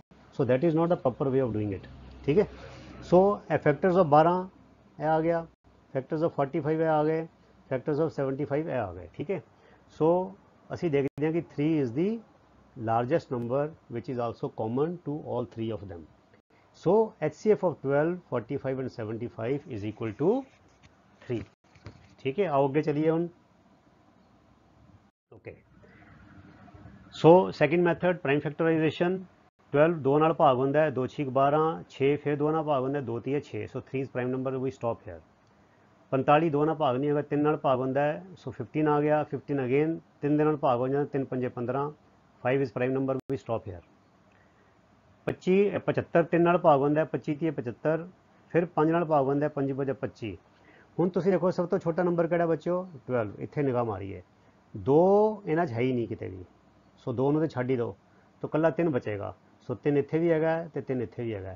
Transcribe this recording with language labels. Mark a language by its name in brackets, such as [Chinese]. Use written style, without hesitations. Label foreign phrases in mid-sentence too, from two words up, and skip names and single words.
[English] so that is not the proper way of doing it, [Punjabi] ਠੀਕ ਹੈ। [English] ਸੋ ਇਹ factors of 12 [Punjabi] ਇਹ ਆ ਗਿਆ, [English] factors of 45 [Punjabi] ਇਹ ਆ ਗਏ, [English] factors of 75 [Punjabi] ਇਹ ਆ ਗਏ, ਠੀਕ ਹੈ। ਸੋ ਅਸੀਂ ਦੇਖਦੇ ਹਾਂ ਕਿ [English] 3 is the largest number which is also common to all 3 of them. So HCF of 12, 45 and 75 is equal to 3। [Hindi] ठीक है, आओ आगे चलिए हम। [English] OK, so second method prime factorization. [Punjabi] 12 2 ਨਾਲ ਭਾਗ ਹੁੰਦਾ ਹੈ, 2 6 12, 6 ਫਿਰ 2 ਨਾਲ ਭਾਗ ਹੁੰਦਾ ਹੈ, 2 3 6। [English] सो 3 is prime number, we stop here। [Punjabi] 45 2 ਨਾਲ ਭਾਗ ਨਹੀਂ ਹੋਗਾ, 3 ਨਾਲ ਭਾਗ ਹੁੰਦਾ ਹੈ, सो 15 ਆ ਗਿਆ। 15 अगेन 3 ਦੇ ਨਾਲ ਭਾਗ ਹੋ ਜਾਂਦਾ, 3 5 15। [English] 5 is prime number, we stop here। [Punjabi] 25 75 3 ਨਾਲ ਭਾਗ ਹੁੰਦਾ ਹੈ, 25 30 75। ਫਿਰ 5 ਨਾਲ ਭਾਗ ਹੁੰਦਾ ਹੈ, 5 5 25। ਹੁਣ ਤੁਸੀਂ ਦੇਖੋ ਸਭ ਤੋਂ ਛੋਟਾ ਨੰਬਰ ਕਿਹੜਾ ਬੱਚਿਓ, 12। ਇੱਥੇ ਨਿਗਾਹ ਮਾਰੀਏ, 2 ਇਹਨਾਂ 'ਚ ਹੈ ਹੀ ਨਹੀਂ ਕਿਤੇ ਵੀ। ਸੋ 2 ਨੂੰ ਤਾਂ ਛੱਡ ਹੀ ਦਿਓ, ਤਾਂ ਇਕੱਲਾ 3 ਬਚੇਗਾ। ਸੋ 3 ਇੱਥੇ ਵੀ ਹੈਗਾ ਤੇ 3 ਇੱਥੇ ਵੀ ਹੈਗਾ।